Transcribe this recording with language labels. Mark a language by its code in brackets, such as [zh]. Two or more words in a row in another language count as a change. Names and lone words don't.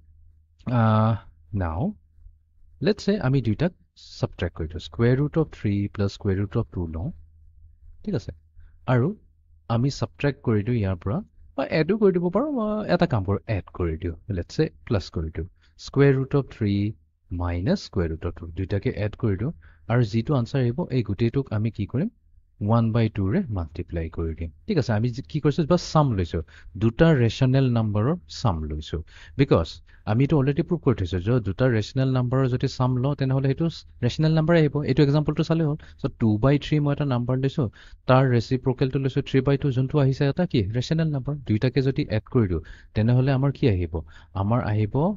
[en] now let's say [as] আমি দুইটাক subtract কৰিছো [en] square root of 3 plus square root of 2 [as] লওঁ ঠিক আছে আৰু আমি subtract কৰি দিও ইয়াৰ পৰা বা add কৰি দিব পাৰো এটা কাম কৰো add কৰি দিও [en] let's say plus [as] কৰি দিও [en] square root of 3 minus square root of 2 [as] দুইটাকে add কৰি দিও আৰু যেটো আনসাৰ আহিব এই গুটেটোক আমি কি কৰিম 1/2 ৰে মাল্টিপ্লাই কৰি দিম ঠিক আছে আমি কি কৰিছো বাস সাম লৈছো দুটা [en] rational numberৰ [as] সাম লৈছো বিকজ আমি তো [en] already prove [as] কৰি থৈছো যে দুটা [en] rational numberৰ [as] যদি সাম ল তেনেহলে হেতু [en] rational number [as] আহিব এটো এক্সাম্পলটো চালে হ'ল সো 2/3 মই এটা নাম্বাৰ লৈছো তাৰ ৰেচিপ্ৰকেলটো লৈছো 3/2 যোনটো আহিছে এটা কি [en] rational number [as] দুইটাকে যদি এড কৰি দিও তেনেহলে আমাৰ কি আহিব আমাৰ আহিব